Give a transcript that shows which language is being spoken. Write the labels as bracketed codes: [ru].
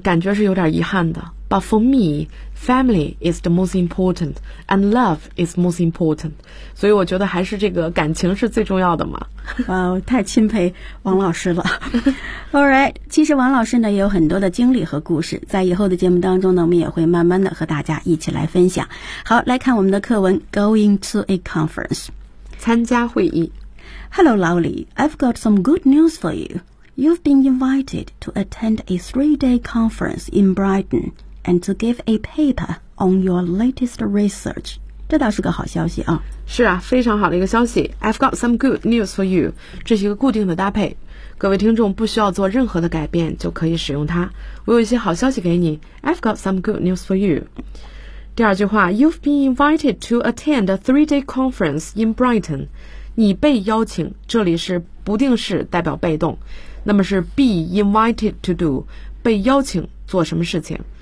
[zh] 感觉是有点遗憾的。 [en] But for me, family is the most important [zh] and love is most important, 所以我觉得还是这个感情是最重要的嘛。 Wow, 太钦佩王老师了。 Alright, 其实王老师呢也有很多的经历和故事，在以后的节目当中呢我们也会慢慢的和大家一起来分享。好，来看我们的课文， [en] Going to a conference, [zh] 参加会议。 [en] Hello, Lowly, I've got some good news for you. You've been invited to attend a 3-day conference in Brighton and to give a paper on your latest research. [zh] 这倒是个好消息啊。是啊，非常好的一个消息。 [en] I've got some good news for you, [zh] 这是一个固定的搭配，各位听众不需要做任何的改变就可以使用它。我有一些好消息给你， [en] I've got some good news for you。 [zh] 第二句话， [en] You've been invited to attend a 3-day conference in Brighton, [zh] 你被邀请，这里是不定式代表被动，那么是 [en] be invited to do, [zh] 被邀请做什么事情。